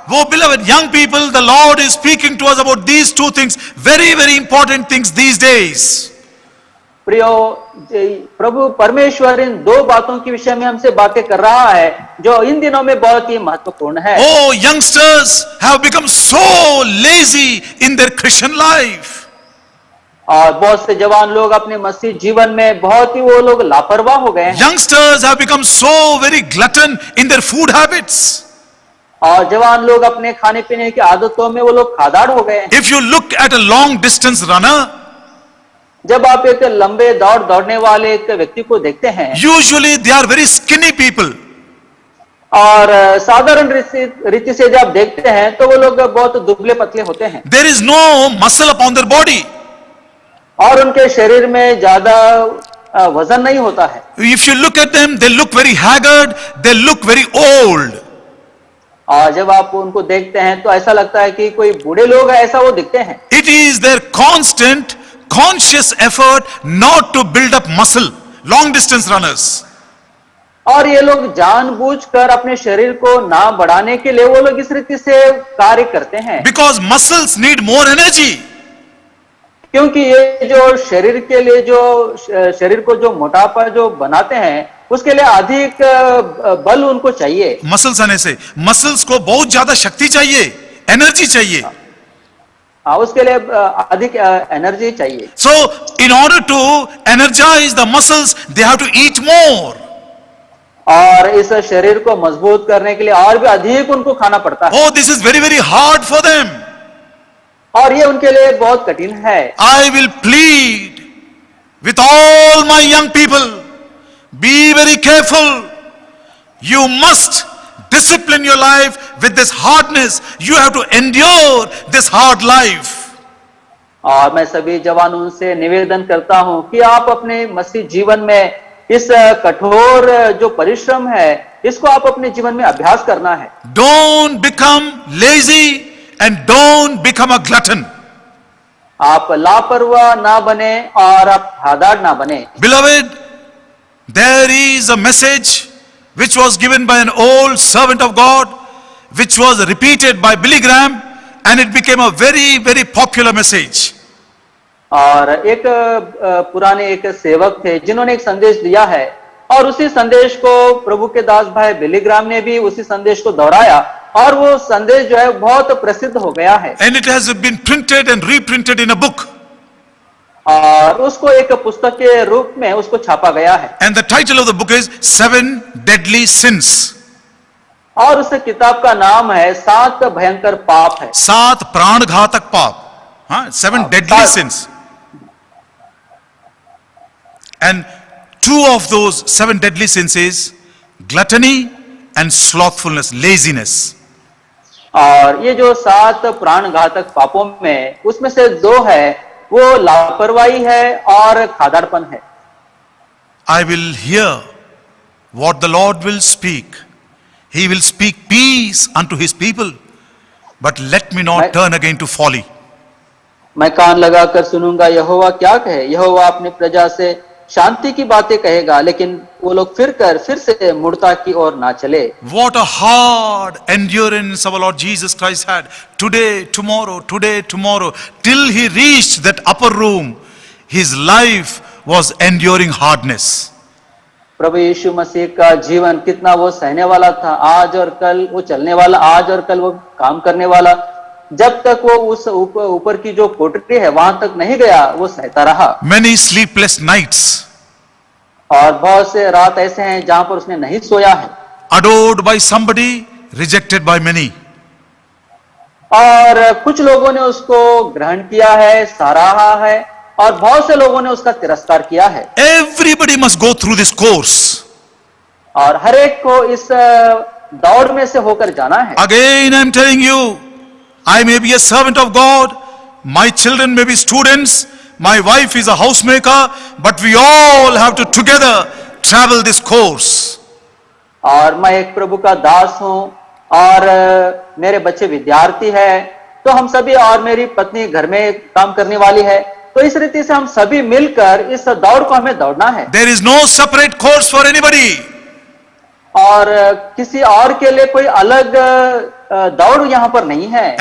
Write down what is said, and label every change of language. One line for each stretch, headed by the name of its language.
English: Oh beloved young people, the Lord is speaking to us about these two things, very very important things these days.
Hindi: प्रियो, प्रभु परमेश्वर इन दो बातों के विषय में हमसे बातें कर रहा है जो इन दिनों में बहुत ही महत्वपूर्ण है।
English: Oh, youngsters have become so lazy in their Christian life.
Hindi: और बहुत से जवान लोग अपने मसीह जीवन में बहुत ही वो लोग लापरवाह हो गए हैं।
English: Youngsters have become so very glutton in their food habits.
Hindi: और जवान लोग अपने खाने पीने की आदतों में वो लोग खादाड़ हो गए हैं।
English: If you look at a long distance runner,
Hindi: जब आप एक लंबे दौड़ने वाले एक व्यक्ति को देखते हैं,
English: usually they are very skinny people.
Hindi: और साधारण रीति से जब देखते हैं तो वो लोग बहुत दुबले पतले होते हैं।
English: There is no muscle upon their body.
Hindi: और उनके शरीर में ज्यादा वजन नहीं होता है।
English: If you look at them, they look very haggard, they look very old.
Hindi: और जब आप उनको देखते हैं तो ऐसा लगता है कि कोई बूढ़े लोग हैं, ऐसा वो दिखते हैं।
English: It is their constant conscious effort not to build up muscle, long distance runners.
Hindi: और ये लोग जानबूझकर अपने शरीर को ना बढ़ाने के लिए वो लोग इस रीति से कार्य करते हैं।
English: Because muscles need more energy.
Hindi: क्योंकि ये जो शरीर के लिए जो शरीर को जो मोटापा जो बनाते हैं उसके लिए अधिक बल उनको चाहिए। मसल्स आने से मसल्स को बहुत ज्यादा शक्ति चाहिए, एनर्जी चाहिए। उसके लिए अधिक एनर्जी चाहिए।
English: So in order to energize the muscles, they have to eat more.
Hindi: और इस शरीर को मजबूत करने के लिए और भी अधिक उनको खाना पड़ता है।
English: Oh, this is very very hard for them.
Hindi: और ये उनके लिए बहुत कठिन है।
English: I will plead with all my young people, be very careful. You must discipline your life with this hardness. You have to endure this hard life.
Hindi: और मैं सभी जवानों से निवेदन करता हूं कि आप अपने मसीह जीवन में इस कठोर जो परिश्रम है इसको आप अपने जीवन में अभ्यास करना है।
English: Don't become lazy and don't become a glutton.
Hindi: आप लापरवाह ना बने और आप खादाड़ ना बने।
English: Beloved, there is a message which was given by an old servant of God, which was repeated by Billy Graham, and it became a very very popular message.
Hindi: और एक पुराने एक सेवक थे जिन्होंने एक संदेश दिया है और उसी संदेश को प्रभु के दास भाई बिली ग्राम ने भी उसी संदेश को दोहराया और वो संदेश जो है बहुत प्रसिद्ध हो गया है।
English: And it has been printed and reprinted in a book.
Hindi: और उसको एक पुस्तक के रूप में उसको छापा गया है।
English: And the title of the book is 7 Deadly Sins.
Hindi: और उस किताब का नाम है 7 भयंकर पाप है। 7 प्राणघातक पाप।
English: हाँ, 7 deadly sins. And 2 of those 7 deadly sins is gluttony and slothfulness, laziness.
Hindi: और ये जो 7 प्राणघातक पापों में उसमें से 2 है वो लापरवाही है और खादाड़पन है।
English: I will hear what the Lord will speak. He will speak peace unto his people, but let me not turn again to folly.
Hindi: मैं कान लगाकर सुनूंगा यहोवा क्या कहे। यहोवा अपनी प्रजा से शांति की बातें कहेगा लेकिन वो लोग फिर से मूर्खता की ओर ना चले।
English: What a hard endurance our Lord Jesus Christ had. Today, tomorrow, till he reached that upper room, his life was enduring hardness.
Hindi: प्रभु यीशु मसीह का जीवन कितना वो सहने वाला था। आज और कल वो चलने वाला, आज और कल वो काम करने वाला। जब तक वो उस ऊपर की जो कोठरी है वहां तक नहीं गया वो सहता रहा।
English: Many sleepless nights.
Hindi: और बहुत से रात ऐसे हैं जहां पर उसने नहीं सोया है।
English: Adored by somebody, rejected by many.
Hindi: और कुछ लोगों ने उसको ग्रहण किया है, सराहा है और बहुत से लोगों ने उसका तिरस्कार किया है।
English: Everybody must go through this course.
Hindi: और हर एक को इस दौड़ में से होकर जाना है।
English: Again, I'm telling you, I may be a servant of God, my children may be students, my wife is a housemaker, but we all have to together travel this course.
Hindi: और मैं एक प्रभु का दास हूं और मेरे बच्चे विद्यार्थी है, तो हम सभी, और मेरी पत्नी घर में काम करने वाली है, तो इस रीति से हम सभी मिलकर इस दौड़ को हमें दौड़ना है।
English: There is no separate course for anybody.
Hindi: और किसी और के लिए कोई अलग दौड़ यहाँ पर नहीं है।